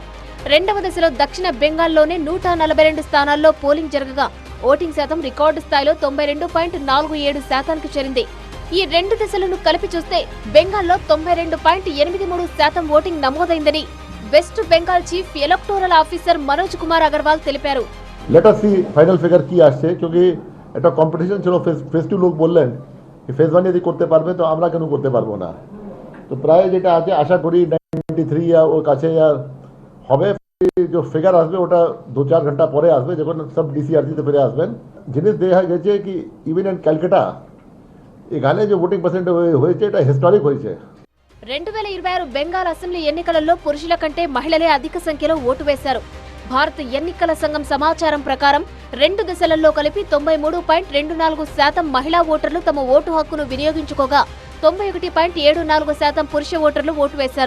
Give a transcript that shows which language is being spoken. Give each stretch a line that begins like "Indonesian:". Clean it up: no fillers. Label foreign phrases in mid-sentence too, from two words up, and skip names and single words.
Telugu: 2వ దశలో దక్షిణ బెంగాల్లోనే 142 స్థానాల్లో పోలింగ్ జరగగా ఓటింగ్ శాతం రికార్డు స్థాయిలో 92.47%కు చేరింది. ఈ 2 దశలను కలిపి చూస్తే బెంగాల్లో 92.83% ఓటింగ్ నమోదైందని వెస్ట్ బెంగాల్
English: chief electoral officer
Telugu: మనోజ్ కుమార్ అగర్వాల్ తెలిపారు.
English: Let us see final figure
Bangla: কি আসছে, क्योंकि এটা কম্পিটিশন ছিল। ফেজ 2 লোক বললেন যে ফেজ 1 যদি করতে পারবে তো আমরা কেন করতে পারবো না। তো প্রায় যেটা আছে আশা করি 93 या ওর কাছে হবে। जो ফিগার আসবে ওটা 2-4 ঘন্টা পরে আসবে, যখন সব ডিসিআরসিতে ফিরে আসবেন। জিনিস দেখা গেছে কি
English: even in Calcutta
Bangla: এখানে যে
English: voting percent
Bangla: হয়েছে এটা হিস্টোরিক হয়েছে।
Telugu: 2026 బెంగాల్ అసెంబ్లీ ఎన్నికలలో పురుషుల కంటే మహిళలే అధిక సంఖ్యలో ఓటు వేశారు. భారత ఎన్నికల సంఘం సమాచారం ప్రకారం 2 దశలలో కలిపి 93.24% మహిళా ఓటర్లు తమ ఓటు హక్కును వినియోగించుకోగా 91.74% పురుష ఓటర్లు ఓటు వేశారు.